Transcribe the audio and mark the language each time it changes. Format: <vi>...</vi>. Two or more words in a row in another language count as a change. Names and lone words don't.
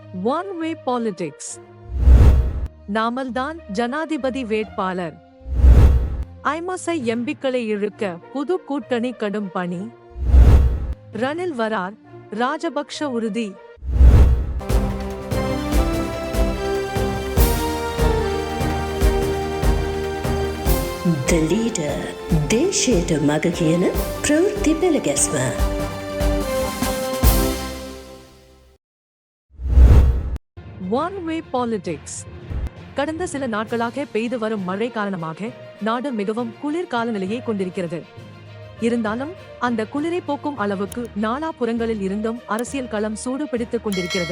<en>one way politics.</en> <ta>நாமல்தான் ஜனாதிபதி வேட்பாளர். ஐமசை எம்பிக்களை இழுக்க புது கூட்டணி கடும் பணி. ரணில் வரார், ராஜபக்ஷ உறுதி.</ta> <en>The leader</en> <si>දේශයට මග කියන ප්‍රවෘත්ති පෙළගැස්ම.</si> <en>one way politics.</en> <ta>கடந்த சில நாட்களாக பெய்து வரும் மழை காரணமாக நாடு மிகவும் குளிர் காலநிலையை கொண்டிருக்கிறது. இருந்தாலும் அந்த குளிரை போக்கும் அளவுக்கு நாலாபுறங்களில் இருந்தும் அரசியல் களம் சூடு பிடித்துக் கொண்டிருக்கிறது.</ta>